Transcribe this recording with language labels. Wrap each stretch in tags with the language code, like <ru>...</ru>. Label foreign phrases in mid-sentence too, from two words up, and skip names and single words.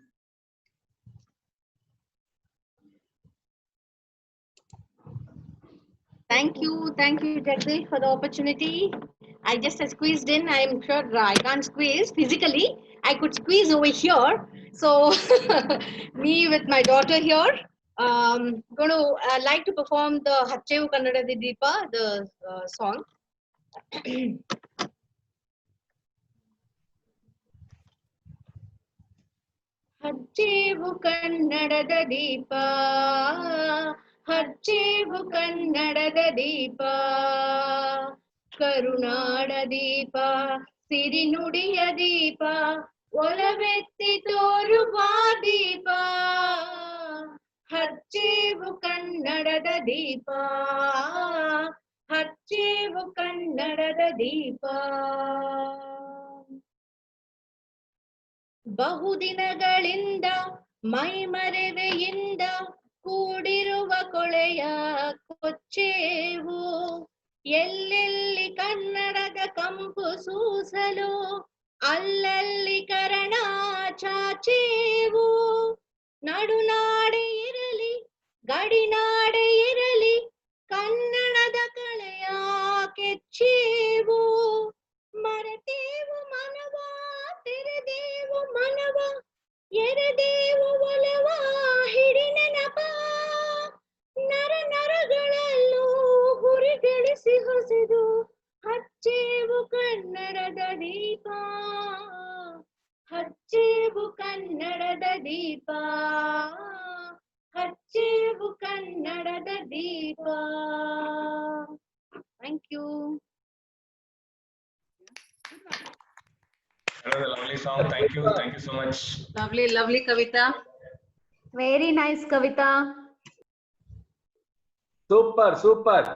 <en>Thank you, Jagdish, for the opportunity. I just squeezed in. I'm sure I can't squeeze physically. I could squeeze over here. So, me with my daughter here, going to like to perform the Hacchevu Kannada Deepa, the song.</en> <kn>ಹಚ್ಚೇವು ಕನ್ನಡದ ದೀಪ, ಹಚ್ಚೇವು ಕನ್ನಡದ ದೀಪ, ಕರುನಾಡ ದೀಪ, ಸಿರಿನುಡಿಯ ದೀಪ, ಒಲವೆತ್ತಿ ತೋರುವ ದೀಪ. ಹಚ್ಚೇವು ಕನ್ನಡದ ದೀಪ, ಹಚ್ಚೇವು ಕನ್ನಡದ ದೀಪ. ಬಹುದಿನಗಳಿಂದ ಮೈಮರೆವೆಯಿಂದ ಕೂಡಿರುವ ಕೊಳೆಯ ಕೊಚ್ಚೇವು, ಎಲ್ಲೆಲ್ಲಿ ಕನ್ನಡದ ಕಂಪು ಸೂಸಲು ಅಲ್ಲಲ್ಲಿ ಕರಣ ಚಾಚೇವು. ನಡುನಾಡೆ ಇರಲಿ ಗಡಿನಾಡೆ ಇರಲಿ ಕನ್ನಡದ ಕಳೆಯ ಕೆಚ್ಚೇವು. ಮರೆತೇವು ಮನವ ತೆರೆದೇವು ಮನವ ಎರೆದೇವು ಒಲವ ಹಿಡಿ ನೆನಪ. ನರ ನರಗಳಲ್ಲೂ ಹುರಿಗೆಳಿಸಿ ಹೊಸೆದು ಹಚ್ಚೇವು ಕನ್ನಡದ ದೀಪ, ಹಚ್ಚೇವು ಕನ್ನಡದ ದೀಪ, ಹಚ್ಚೇವು ಕನ್ನಡದ ದೀಪ.</kn> <en>thank you. That was a lovely song. Thank you so much. Lovely, lovely Kavita. Very nice, Kavita. Super, super.</en>